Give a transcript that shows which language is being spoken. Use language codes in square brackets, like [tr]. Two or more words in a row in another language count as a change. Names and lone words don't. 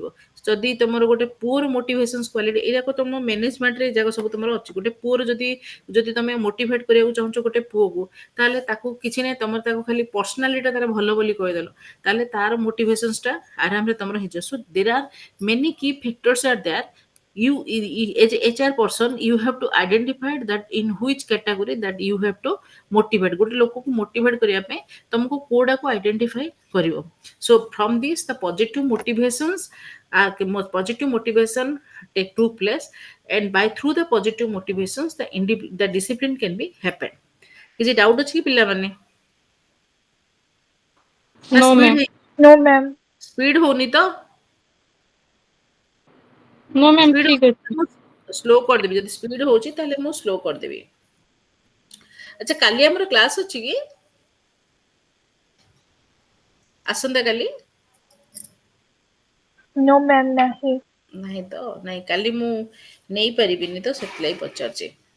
[or] ଯଦି ତମର ଗୋଟେ ପୁଅର [en] motivations quality [or] ଏଯାକ ତମ ମ୍ୟାନେଜମେଣ୍ଟରେ ଏଯାକ ସବୁ ତମର ଅଛି। ଗୋଟେ ପୁଅର ଯଦି ଯଦି ତମେ ମୋଟିଭେଟ୍ କରିବାକୁ ଚାହୁଁଛ ଗୋଟେ ପୁଅକୁ ତାହେଲେ ତାକୁ କିଛି ନାହିଁ ତମର ତାକୁ ଖାଲି ପର୍ସନାଲିଟା ତାର ଭଲ ବୋଲି କହିଦେଲ ତାହେଲେ ତାର ମୋଟିଭେସନ୍ସଟା ଆରାମରେ ତମର ହେଇଯିବ। [en] So there are many key factors are there. You as a HR person you have to identify that in which category that you have to motivate [or] ଗୋଟେ ଲୋକକୁ motivate କରିବା ପାଇଁ ତମକୁ କୋଉଟାକୁ identify କରିବ। [en] So from this the positive motivation take two place and by through the positive motivations the discipline can be happen। [or] କିଛି doubt ଅଛି କି ପିଲାମାନେ ନା [en] No, ma'am. No, ma'am. [or] ସ୍ପିଡ ହଉନି ତ [en] No, ma'am. [or] ସ୍ପିଡ [hi] ठीक है। [or] ସ୍ଲୋ କରିଦେବି ଯଦି ସ୍ପିଡ ହଉଛି ତାହେଲେ ମୁଁ ସ୍ଲୋ କରିଦେବି। ଆଚ୍ଛା କାଲି ଆମର କ୍ଲାସ୍ ଅଛି କି ଆସନ୍ତା କାଲି [en] No, ma'am. Nahi. [or] ନାହିଁ ତ ନାହିଁ କାଲି ମୁଁ ନେଇପାରିବିନି ତ ସେଥିଲାଗି ପଚାରୁଛି।